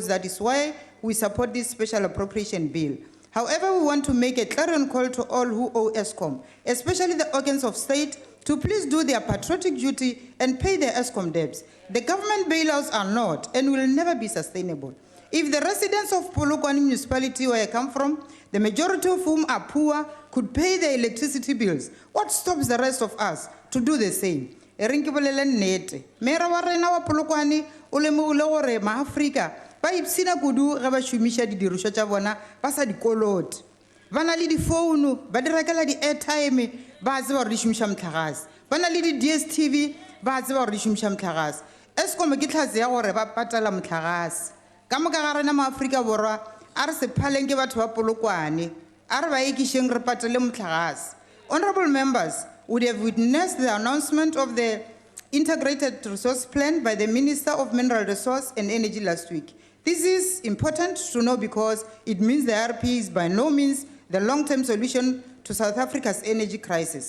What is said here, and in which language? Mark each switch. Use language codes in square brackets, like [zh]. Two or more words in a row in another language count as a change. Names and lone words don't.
[en] That is why we support this special appropriation bill. However, we want to make a clarion call to all who owe Eskom, especially the organs of state, to please do their patriotic duty and pay their Eskom debts. The government bailouts are not and will never be sustainable. If the residents of Polokwane municipality where I come from, the majority of whom are poor, could pay their electricity bills, what stops the rest of us to do the same? [nso] Mera wa rena wa Polokwane o lemogile gore maAfrika ba ipsina kudu ge ba šomiša didiriswa tša bona ba sa dikoloti. Ba na le difounu, ba di rekela di-airtime, ba tseba gore di šomiša motlakase. Ba na le di-DSTV, ba tseba gore di šomiša motlakase. Eskom ke tlhatse ya gore ba patala motlakase. Ka moka ga rena maAfrika Borwa, a re se phaleng ke batho ba Polokwane, a re ba ekišeng re patele motlakase. [en] Honorable members would have witnessed the announcement of the Integrated Resource Plan by the Minister of Mineral Resource and Energy last week. This is important to know because it means the RP is by no means the long-term solution to South Africa's energy crisis.